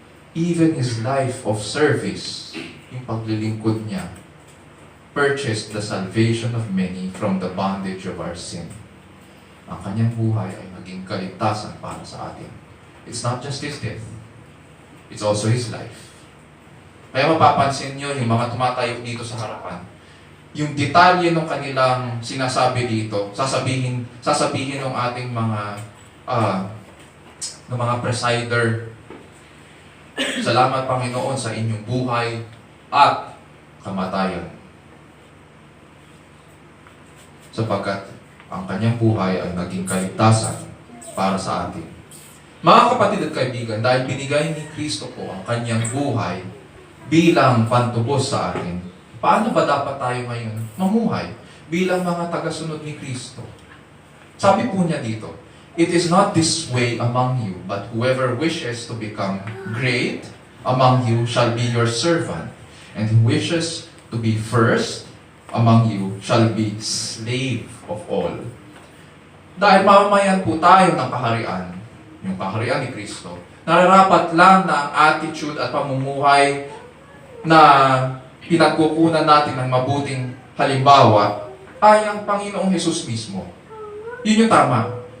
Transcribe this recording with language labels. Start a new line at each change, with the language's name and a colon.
English: Even His life of service,
Filipino: yung paglilingkod niya,
English: purchased the salvation of many from the bondage of our sin.
Filipino: Ang kanyang buhay ay maging kaligtasan para sa atin.
English: It's not just His death. It's also His life.
Filipino: Kaya mapapansin nyo, yung mga tumatayo dito sa harapan, yung detalye ng kanilang sinasabi dito, sasabihin ng ating mga presider, salamat Panginoon sa inyong buhay at kamatayan. Sapagkat ang kanyang buhay ay naging kaligtasan para sa atin. Mga kapatid at kaibigan, dahil binigay ni Kristo po ang kanyang buhay bilang pantubos sa atin, paano ba dapat tayo ngayon mamuhay bilang mga tagasunod ni Kristo? Sabi po niya dito,
English: It is not this way among you, but whoever wishes to become great among you shall be your servant, and who wishes to be first among you shall be slave of all.
Filipino: Dahil mamamayan po tayo ng kaharian, yung kaharian ni Kristo, nararapat lang na ang attitude at pamumuhay na pinagkukunan natin ng mabuting halimbawa ay ang Panginoong Hesus mismo. Yun yung tama.